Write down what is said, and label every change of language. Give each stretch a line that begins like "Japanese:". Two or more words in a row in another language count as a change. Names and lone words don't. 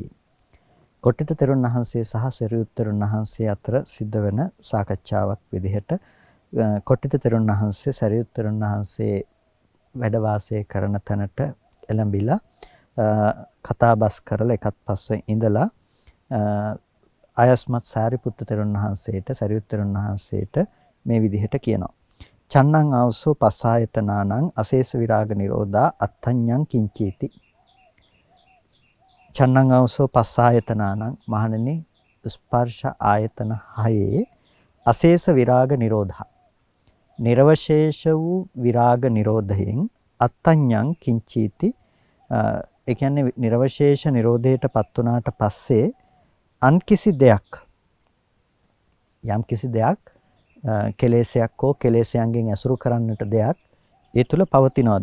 Sinhala: කොට්ඨිත තෙරුන් වහන්සේ සහ සරියුත් තෙරුන් වහන්සේ අතර සිද්ධ වෙන සාකච්ඡාවක් විදිහට කොට්ඨිත තෙරුන් වහන්සේ සරියුත් තෙරුන් වහන්සේ වැඩ වාසය කරන තැනට එළඹිලා කතාබස් කරලා එකත් පස්සේ ඉඳලා ආයස්මත් සාරිපුත්ත තෙරුන් වහන්සේට සරියුත් තෙරුන් වහන්සේට මේ විදිහට කියනවා.
Pali: චන්නං ආවසෝ පස්සායතනානං අශේෂ විරාග නිරෝධා අත්ථඤ්ඤං කිංචීති. චන්නං ආවසෝ පස්සායතනානං,
Sinhala: මහණෙනි, ස්පර්ශ ආයතන 6
Pali: අශේෂ විරාග නිරෝධා,
Sinhala: නිර්වශේෂ වූ විරාග නිරෝධයෙන්
Pali: අත්ථඤ්ඤං කිංචීති.
Sinhala: ඒ කියන්නේ නිර්වශේෂ නිරෝධයටපත් වුණාට පස්සේ අන්කිසි දෙයක්, යම් කිසි දෙයක් කෙලෙසයක් හෝ කෙලෙසයන්ගෙන් ඇසුරු කරන්නට දෙයක් ඒ තුල පවතිනවද?